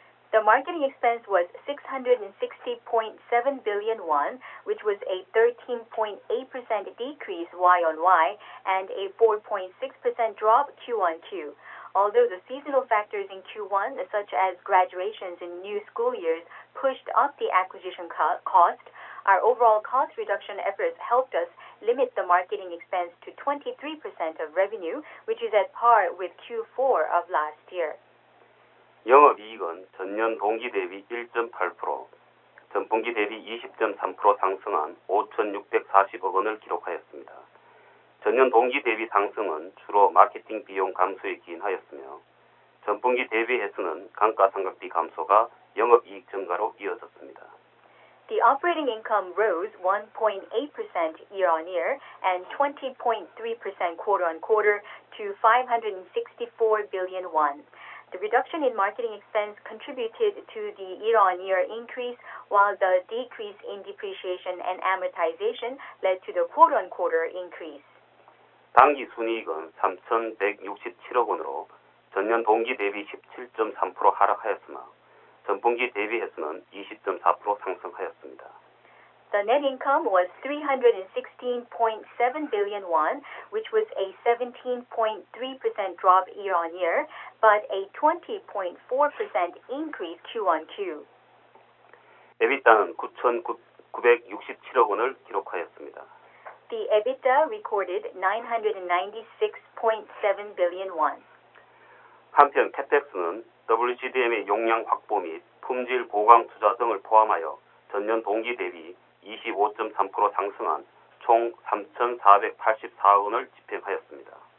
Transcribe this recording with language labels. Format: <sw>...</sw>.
<en>The marketing expense was 660.7 billion won, which was a 13.8% decrease Y-on-Y and a 4.6% drop Q-on-Q. Although the seasonal factors in Q1, such as graduations in new school years, pushed up the acquisition cost, our overall cost reduction efforts helped us limit the marketing expense to 23% of revenue, which is at par with Q4 of last year.</en> <ko>영업이익은 전년 동기 대비 1.8%, 전분기 대비 20.3% 상승한 5,640억 원을 기록하였습니다. 전년 동기 대비 상승은 주로 마케팅 비용 감소에 기인하였으며 전분기 대비해서는 감가상각비 감소가 영업이익 증가로 이어졌습니다.</ko> <en>The operating income rose 1.8% year-on-year and 20.3% quarter-on-quarter to 564 billion won. The reduction in marketing expense contributed to the year-on-year increase, while the decrease in depreciation and amortization led to the quarter-on-quarter increase.</en> <ko>당기 순이익은 3,167억 원으로 전년 동기 대비 17.3% 하락하였으나 전분기 대비해서는 20.4% 상승하였습니다.</ko> <en>The net income was 316.7 billion won, which was a 17.3% drop year-on-year, but a 20.4% increase Q-on-Q.</en> <ko>EBITDA는 9,967억 원을 기록하였습니다.</ko> <en>The EBITDA recorded 996.7 billion won.</en> <ko>한편 캐펙스는 WCDMA 용량 확보 및 품질 보강 투자 등을 포함하여 전년 동기 대비 25.3% 상승한 총 3,484억 원을 집행하였습니다.</ko>